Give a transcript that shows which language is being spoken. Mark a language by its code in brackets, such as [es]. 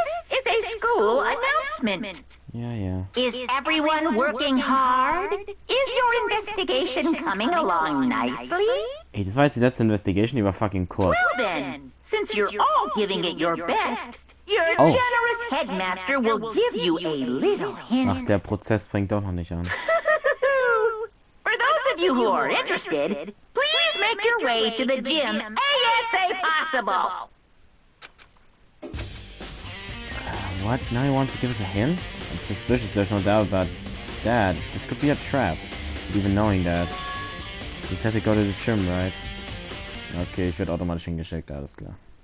[en] This is a school announcement. Yeah. Is everyone working hard? Is your investigation coming along nicely? [de] Ey, das war jetzt die letzte Investigation, die war fucking kurz. [en] Well then, since you're all giving it your best, your generous headmaster will give you a little hint. [de] Ach, der Prozess fängt doch noch nicht an. [en] For those of you who are interested, please make your way to the gym ASA possible. What? Now he wants to give us a hint? It's suspicious, there's no doubt about that. This could be a trap. Even knowing that. He said to go to the gym, right? [de] Okay, ich werde automatisch hingeschickt, alles klar.